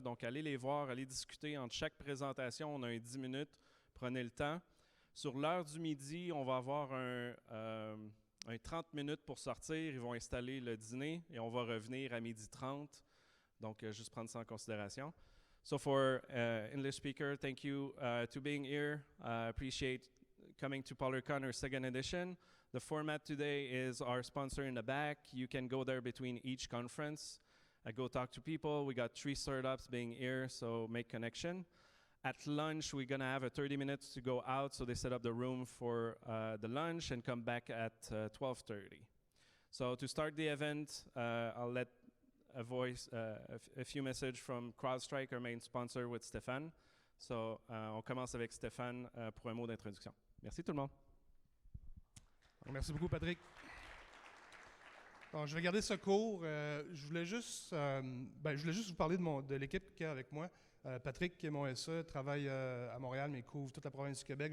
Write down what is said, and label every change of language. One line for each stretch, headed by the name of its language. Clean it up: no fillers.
French: Donc, allez les voir, allez discuter entre chaque présentation. On a un 10 minutes, prenez le temps. Sur l'heure du midi, on va avoir un 30 minutes pour sortir. Ils vont installer le dîner et on va revenir à 12h30. Donc, juste prendre ça en considération.
English: So for English speaker, thank you to being here. Appreciate coming to PollarCon, our second edition. The format today is our sponsor in the back. You can go there between each conference. Go talk to people. We got 3 startups being here, so make connection. At lunch, we're going to have 30 minutes to go out, so they set up the room for the lunch and come back at 12:30. So to start the event, I'll let a few messages from CrowdStrike, our main sponsor, with Stéphane.
French: So on commence avec Stéphane pour un mot d'introduction. Merci tout le monde. Merci beaucoup, Patrick. Bon, je vais garder ce cours. Je voulais juste vous parler de l'équipe qui est avec moi. Patrick, qui est mon SE, travaille à Montréal, mais il couvre toute la province du Québec.